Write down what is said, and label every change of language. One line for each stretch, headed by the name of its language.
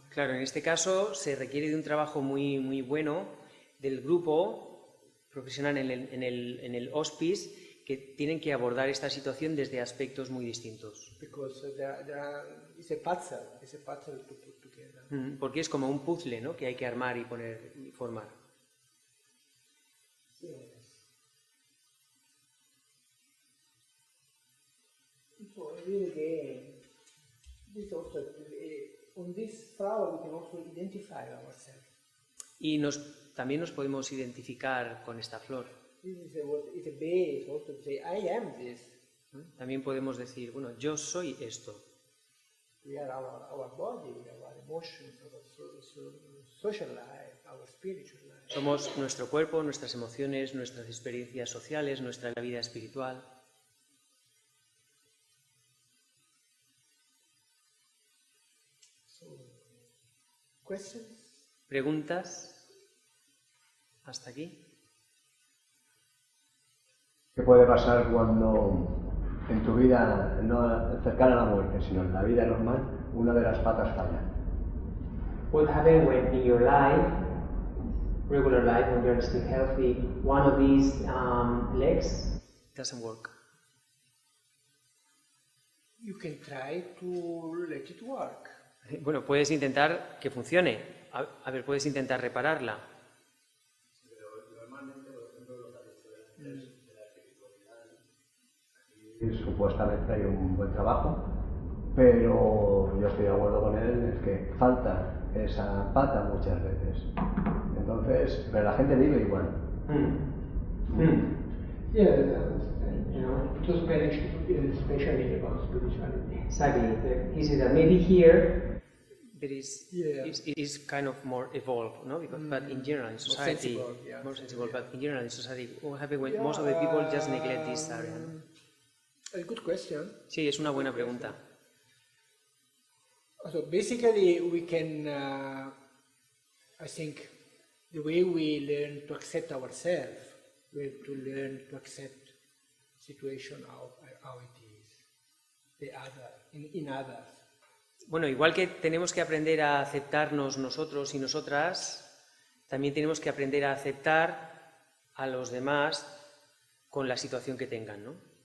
Spanish: Claro, en este caso se requiere de un trabajo muy bueno del grupo profesional en el hospice que tienen que abordar esta situación desde aspectos muy distintos.
English: Because it's a puzzle to put together.
Spanish: Porque es como un puzzle, ¿no? Que hay que armar y poner y formar.
English: Yes. So again, this also on this flower we can also identify ourselves.
Spanish: Y también nos podemos identificar con esta flor.
English: This is it's a base also to say I am this.
Spanish: También podemos decir, bueno, yo soy esto.
English: We are our body, our emotions, our social life, our spiritual life.
Spanish: Somos nuestro cuerpo, nuestras emociones, nuestras experiencias sociales, nuestra vida espiritual.
English: So, questions?
Spanish: ¿Preguntas? ¿Hasta aquí? ¿Qué puede pasar cuando en tu vida, no cercana a la muerte, sino en la vida normal, una de las patas falla?
English: What happens when in your life, regular life, when you're still healthy, one of these legs doesn't work? You can try to let it work.
Spanish: Bueno, puedes intentar que funcione. A ver, puedes intentar repararla. Supuestamente hay un buen trabajo, pero yo estoy de acuerdo con él, es que falta esa pata muchas veces. Entonces, pero la gente vive igual.
English: Yeah, to especially about spirituality. Exactly. He said that maybe here that is, Yeah. it is kind of more evolved, no? Because, but in general, in society, sensible, yeah. more sensible. But in general, in society, what happens when most of the people just neglect this area?
Spanish: No?
English: A good question.
Spanish: Sí, es una buena pregunta.
English: So basically, we can, I think, the way we learn to accept ourselves, we have to learn to accept situation how it is, the other, in others.
Spanish: Bueno, igual que tenemos que aprender a aceptarnos nosotros y nosotras, también tenemos que aprender a aceptar a los demás con la situación que tengan, ¿no?